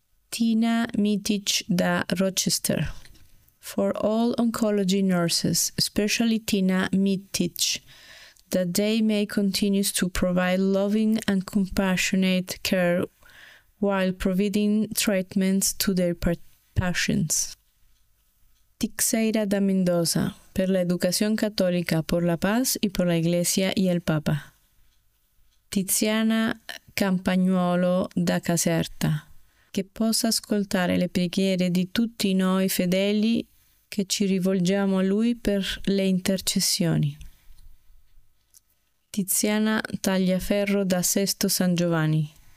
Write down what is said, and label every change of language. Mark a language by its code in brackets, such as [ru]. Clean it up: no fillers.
[en] Tina Mitic da Rochester, for all oncology nurses, especially Tina Mitic, that they may continue to provide loving and compassionate care while providing treatments to their patients. [es] Tixeira da Mendoza, per la educación católica, por la paz y por la Iglesia y el Papa. [it] Tiziana Campagnuolo da Caserta, che possa ascoltare le preghiere di tutti noi fedeli che ci rivolgiamo a lui per le intercessioni. Tiziana Tagliaferro da Sesto San Giovanni.